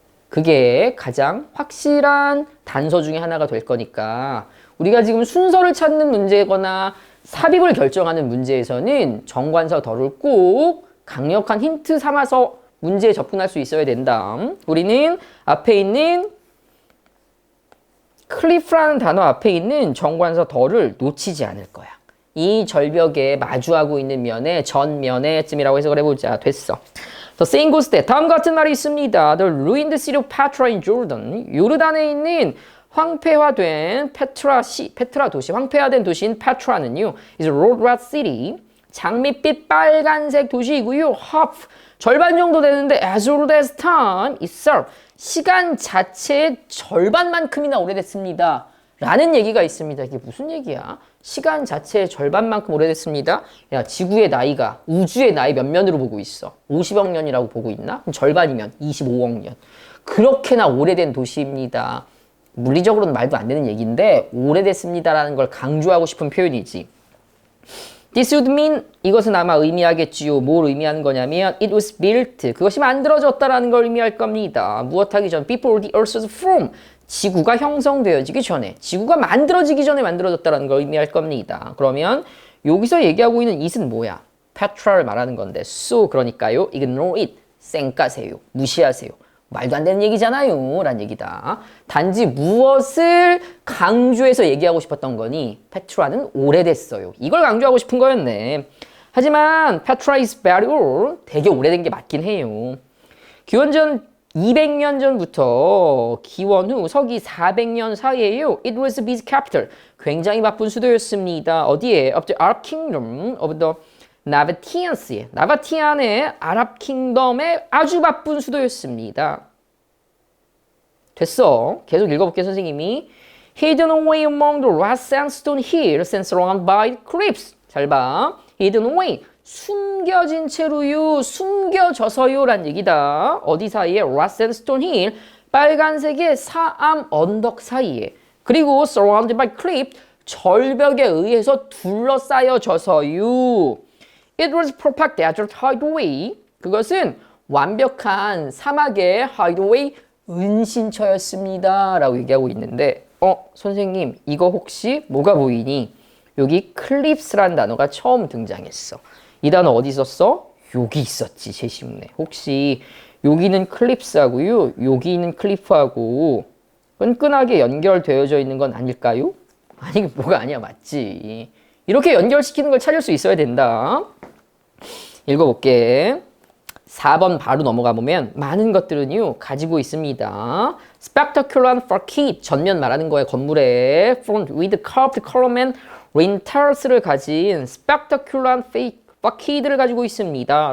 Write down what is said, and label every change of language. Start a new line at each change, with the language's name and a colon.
Korean: 그게 가장 확실한 단서 중에 하나가 될 거니까 우리가 지금 순서를 찾는 문제거나 삽입을 결정하는 문제에서는 정관사 더를 꼭 강력한 힌트 삼아서 문제에 접근할 수 있어야 된다. 우리는 앞에 있는 클리프라는 단어 앞에 있는 정관사 더를 놓치지 않을 거야. 이 절벽에 마주하고 있는 면에 전면에쯤이라고 해석을 해보자. 됐어.
English: The saying goes that
Korean: 다음 같은 말이 있습니다.
English: The ruined city of Petra in Jordan.
Korean: 요르단에 있는 황폐화된 페트라 도시, 황폐화된 도시인 페트라는요,
English: is a road rat city.
Korean: 장밋빛 빨간색 도시이고요.
English: half
Korean: 절반 정도 되는데
English: as old as time itself.
Korean: 시간 자체의 절반만큼이나 오래됐습니다. 라는 얘기가 있습니다. 이게 무슨 얘기야? 시간 자체의 절반만큼 오래됐습니다. 야, 지구의 나이가 우주의 나이 몇 년으로 보고 있어? 50억 년이라고 보고 있나? 그럼 절반이면 25억 년. 그렇게나 오래된 도시입니다. 물리적으로는 말도 안 되는 얘기인데 오래됐습니다라는 걸 강조하고 싶은 표현이지.
English: This would mean,
Korean: 이것은 아마 의미하겠지요. 뭘 의미하는 거냐면
English: it was built,
Korean: 그것이 만들어졌다라는 걸 의미할 겁니다. 무엇하기 전
English: before the earth's form,
Korean: 지구가 형성되어지기 전에, 지구가 만들어지기 전에 만들어졌다라는 걸 의미할 겁니다. 그러면 여기서 얘기하고 있는 it은 뭐야? Petra를 말하는 건데 so, 그러니까요,
English: ignore it,
Korean: 쌩까세요, 무시하세요. 말도 안 되는 얘기잖아요 라는 얘기다. 단지 무엇을 강조해서 얘기하고 싶었던 거니? 페트라는 오래됐어요. 이걸 강조하고 싶은 거였네. 하지만
English: 페트라 is very old.
Korean: 되게 오래된 게 맞긴 해요. 기원전 200년 전부터 기원 후 서기 400년 사이에요.
English: It was a busy capital.
Korean: 굉장히 바쁜 수도였습니다. 어디에?
English: Of the Arab Kingdom of the
Korean: 나바티안스의, 나바티안의 아랍 킹덤의 아주 바쁜 수도였습니다. 됐어. 계속 읽어볼게요, 선생님이.
English: Hidden away among the rough sandstone hills and surrounded by cliffs.
Korean: 잘 봐.
English: Hidden away.
Korean: 숨겨진 채로요. 숨겨져서요. 란 얘기다. 어디 사이에?
English: rough sandstone hill.
Korean: 빨간색의 사암 언덕 사이에. 그리고
English: surrounded by cliff.
Korean: 절벽에 의해서 둘러싸여져서요.
English: It was perfect desert hideaway.
Korean: 그것은 완벽한 사막의 hideaway 은신처였습니다. 라고 얘기하고 있는데 선생님 이거 혹시 뭐가 보이니? 여기 클립스라는 단어가 처음 등장했어. 이 단어 어디 있었어? 여기 있었지, 제시문에. 혹시 여기는 클립스하고요, 여기는 클리프하고 끈끈하게 연결되어져 있는 건 아닐까요? 아니, 뭐가 아니야, 맞지. 이렇게 연결시키는 걸 찾을 수 있어야 된다. 읽어볼게. 4번 바로 넘어가 보면 많은 것들은요 가지고 있습니다.
English: Spectacular facade,
Korean: 전면 말하는 거예요. 건물의 front
English: with curved column and lintels
Korean: 를 가진
English: spectacular facade
Korean: 를 가지고 있습니다.